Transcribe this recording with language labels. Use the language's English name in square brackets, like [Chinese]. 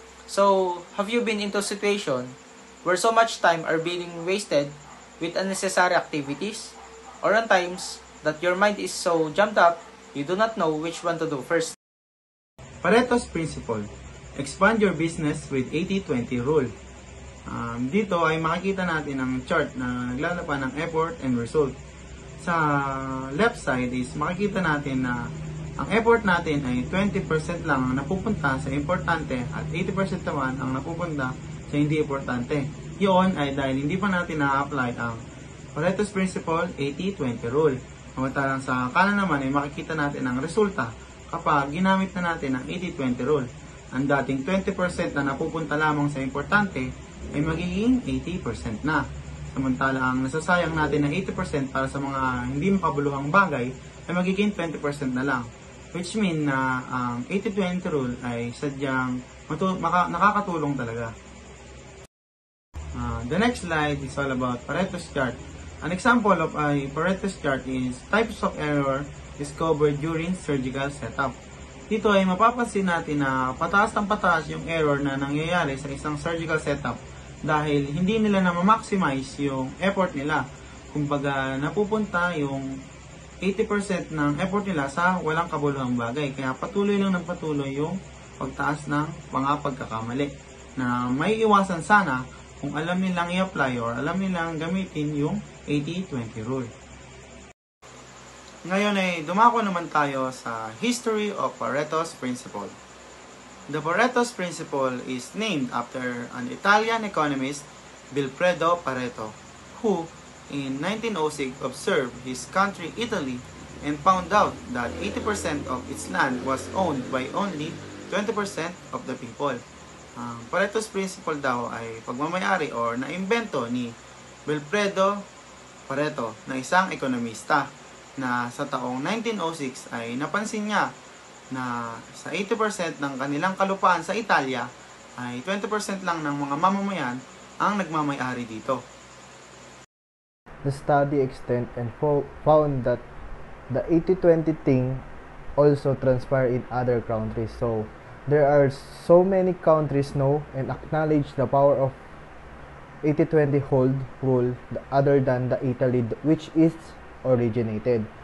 [English] So, have you been into a situation where so much time are being wasted with unnecessary activities? Or on times that your mind is so jammed up, you do not know which one to do first? Pareto's Principle. Expand your business with 80-20 rule. [Filipino] Dito ay makikita natin ang chart na naglalaban ng effort and result. Sa left side is makikita natin na ang effort natin ay 20% lang ang napupunta sa importante at 80% naman ang napupunta sa hindi importante. Yun ay dahil hindi pa natin na-apply ang Pareto's Principle 80-20 rule. Samantalang sa kanan naman ay makikita natin ang resulta kapag ginamit na natin ang 80-20 rule. Ang dating 20% na napupunta lamang sa importante ay magiging 80% na. Samantala ang nasasayang natin na 80% para sa mga hindi makabuluhang bagay ay magiging 20% na lang. Which mean na ang 80-20 rule ay sadyang nakakatulong talaga. [English] The next slide is all about Pareto's chart. An example of a Pareto's chart is types of error discovered during surgical setup. [Filipino] Dito ay mapapansin natin na pataas ng pataas yung error na nangyayari sa isang surgical setup dahil hindi nila na ma-maximize yung effort nila. Kumbaga napupunta yung 80% ng effort nila sa walang kabuluhang bagay. Kaya patuloy lang ng patuloy yung pagtaas ng mga pagkakamali na may iwasan sana kung alam nilang i-apply or alam nilang gamitin yung 80-20 rule. Ngayon ay dumako naman tayo sa history of Pareto's Principle. [English] The Pareto's Principle is named after an Italian economist, Vilfredo Pareto, who in 1906 observed his country Italy and found out that 80% of its land was owned by only 20% of the people. [Filipino] Pareto's Principle daw ay pagmamayari or naimbento ni Vilfredo Pareto na isang ekonomista na sa taong 1906 ay napansin niya na sa 80% ng kanilang kalupaan sa Italia ay 20% lang ng mga mamamayan ang nagmamayari dito. [English] The study extended and found that the 80-20 thing also transpired in other countries. So there are so many countries know and acknowledge the power of 80-20 hold rule other than the Italy which is originated.